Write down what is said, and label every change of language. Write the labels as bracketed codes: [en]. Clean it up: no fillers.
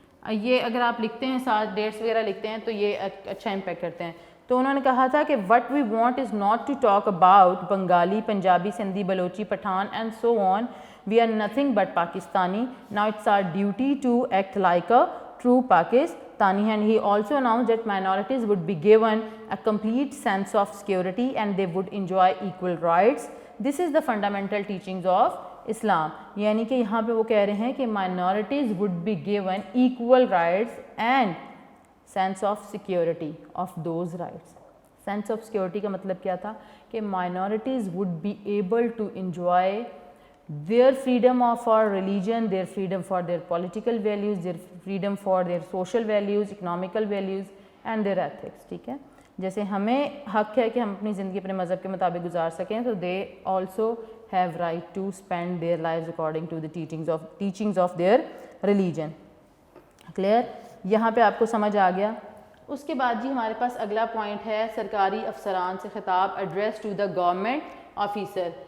[ur] یہ اگر آپ لکھتے ہیں ساتھ ڈیٹس وغیرہ لکھتے ہیں تو یہ اچھا امپیکٹ کرتے ہیں. تو انہوں نے کہا تھا کہ [en] What we want is not to talk about Bengali, Punjabi, Sindhi, Balochi, Pathan and so on. We are nothing but Pakistani. Now it's our duty to act like a true Pakistani. And he also announced that minorities would be given a complete sense of security and they would enjoy equal rights. This is the fundamental teachings of Islam. [ur] یعنی کہ یہاں پہ وہ کہہ رہے ہیں کہ [en] Minorities would be given equal rights and sense of security of those rights. sense of security [ur] کا مطلب کیا تھا کہ [en] minorities would be able to enjoy their freedom of our religion, their freedom for their political values, their freedom for their social values, economical values and their ethics. [ur] ٹھیک ہے. جیسے ہمیں حق ہے کہ ہم اپنی زندگی اپنے مذہب کے مطابق گزار سکیں تو [en] they also have right to spend their lives according to the teachings of their religion. [ur] Clear؟ یہاں پہ آپ کو سمجھ آ گیا. اس کے بعد جی ہمارے پاس اگلا پوائنٹ ہے سرکاری افسران سے خطاب، address to the government officer.